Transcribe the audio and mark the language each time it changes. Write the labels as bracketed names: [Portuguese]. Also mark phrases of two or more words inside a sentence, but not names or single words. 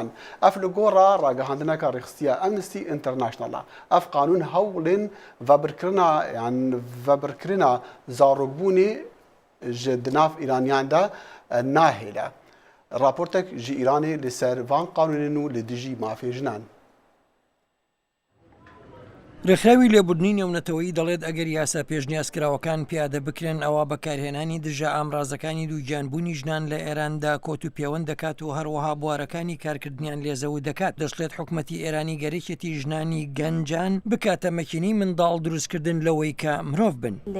[Kurdish] Ev li gora ragihandineka Rêxistiya Amnesty International. Ev qanûn hewlên vebirkirina zarokbûnê ji di nav Îraniyan de nahêle. Raportek ji Îranê li ser van qanûnên nû li dijî mafê jinan. [Central Kurdish] ڕێکخراوی لێبوردنی نێونەتەوەیی دەڵێت ئەگەر یاسا پێشنیازکراوەکان پیادە بکرێن ئەوە بەکارهێنانی دژە ئامرازەکانی دووگیانبوونی ژنان لە ئێراندا کۆت و پەیوەند دەکات و هەروەها بوارەکانی کارکردنیان لێزەوت دەکات. دەشڵێت حکوومەتی ئێرانی گەرەکێتی ژنانی گەنجان بکاتە مەکینەی منداڵ دروستکردن لەوەی کە مرۆڤ بن.